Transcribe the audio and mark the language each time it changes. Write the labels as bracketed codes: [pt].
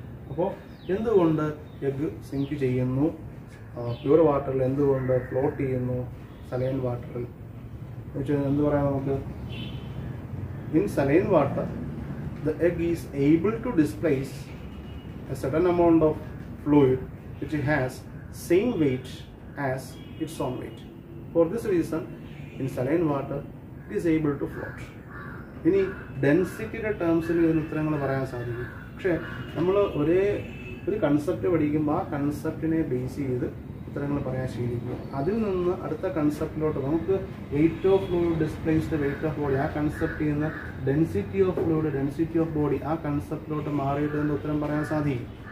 [ml] അപ്പോൾ എന്തുകൊണ്ട് egg zinc ചെയ്യുന്നു പ്യുവർ വാട്ടറിൽ, എന്തുകൊണ്ട് ഫ്ലോട്ട് ചെയ്യുന്നു സലൈൻ വാട്ടറിൽ? എന്ത് പറയാം നമുക്ക്? [en] In saline water the egg is able to displace a certain amount of fluid which has same weight as its own weight. For this reason, in saline water, it is able to float. [ml] ഇനി ഡെൻസിറ്റിയുടെ ടേംസിൽ ഇതിന് ഉത്തരങ്ങൾ പറയാൻ സാധിക്കും. പക്ഷേ നമ്മൾ ഒരു concept പഠിക്കുമ്പോൾ ആ കൺസെപ്റ്റിനെ ബേസ് ചെയ്ത് ഉത്തരങ്ങൾ പറയാൻ ശീലിക്കുക. അതിൽ നിന്ന് അടുത്ത കൺസെപ്റ്റിലോട്ട് നമുക്ക് [en] weight of fluid displaced weight of body, [ml] ആ കൺസെപ്റ്റ് ചെയ്യുന്ന [en] density of fluid density of body, [ml] ആ കൺസെപ്റ്റിലോട്ട് മാറിയിട്ട് ഇതിൻ്റെ ഉത്തരം പറയാൻ സാധിക്കും.